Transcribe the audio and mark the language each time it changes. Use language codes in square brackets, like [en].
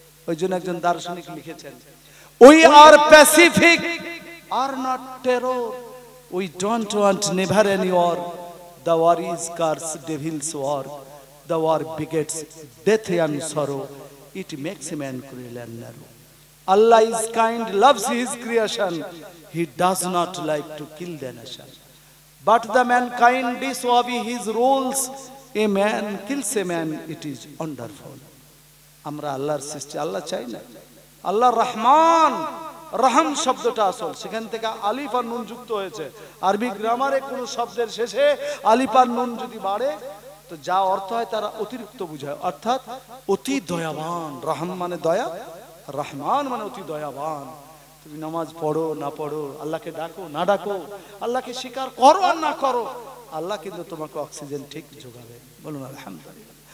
[bn] ওই জন্য একজন দার্শনিক লিখেছেন, [en] We are pacific are not terror, we don't want never any war, the war is curse devil's war, the war begets death and sorrow, it makes a man cruel and narrow. Allah is kind, loves his creation, he does not like to kill the nation. But the mankind disobey his rules, a man kills a man, it is wonderful. [bn] আমরা আল্লাহর সৃষ্টি, আল্লাহ চাই না। আল্লাহ রহমান, রহম শব্দটা আসল, সেখান থেকে আলিফ আর নুন যুক্ত হয়েছে। আরবি গ্রামারে কোন শব্দের শেষে আলিফ আর নুন যদি বাড়ে, তো যা অর্থ হয় তারা অতিরিক্ত বোঝায়, অর্থাৎ অতি দয়াবান। রহম মানে দয়া, রহমান মানে অতি দয়াবান। তুমি নামাজ পড়ো না পড়ো, আল্লাহকে ডাকো না ডাকো, আল্লাহকে স্বীকার করো আর না করো, আল্লাহ কিন্তু তোমাকে অক্সিজেন ঠিক যোগাবে। বলুন আলহামদুলিল্লাহ।